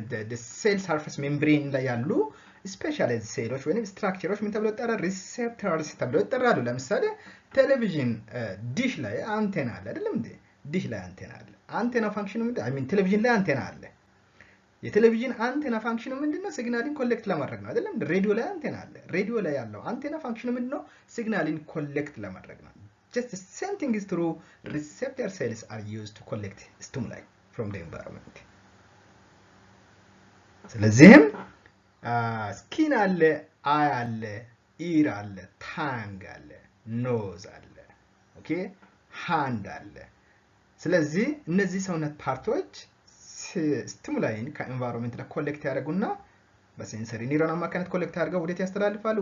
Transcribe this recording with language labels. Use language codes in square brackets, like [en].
[en] the cell surface membrane [am] ላይ ያሉ ስፔሻላይዝ ሴሎች ወይንም ስትራክቸሮች ምን ተብለው ይጠራሉ ሪሴፕተርስ ተብለው ይጠራሉ ለምሳሌ ቴሌቪዥን ዲሽ ላይ አንቴና አለ አይደለም እንዴ ዲሽ ላይ አንቴና አለ አንቴና ፋንክሽኑ ምንድነው [en] I mean [am] ቴሌቪዥን ላይ አንቴና አለ የቴሌቪዥን አንቴና ፋንክሽኑ ምንድነው ሲግናልን ኮሌክት ለማድረግ ነው አይደለም ሬዲዮ ላይ አንቴና አለ ሬዲዮ ላይ ያለው አንቴና ፋንክሽኑ ምንድነው ሲግናልን ኮሌክት ለማድረግ ነው [en] just the same thing is true. Receptor cells are used to collect stimuli from the environment. [am] ስለዚህም ስኪን አለ፣ አይ አለ፣ ኢር አለ፣ ታንግ አለ፣ ኖዝ አለ፣ ኦኬ ሃንድ አለ። ስለዚህ እነዚህ ሰውነት ፓርቶች ስቲሙላይን ከኤንቫይሮንመንት ላይ ኮሌክት ያደርጉና በሴንሰሪ ኒውሮን አማካኝነት ኮሌክት አድርገው ወዴት ያስተላልፋሉ?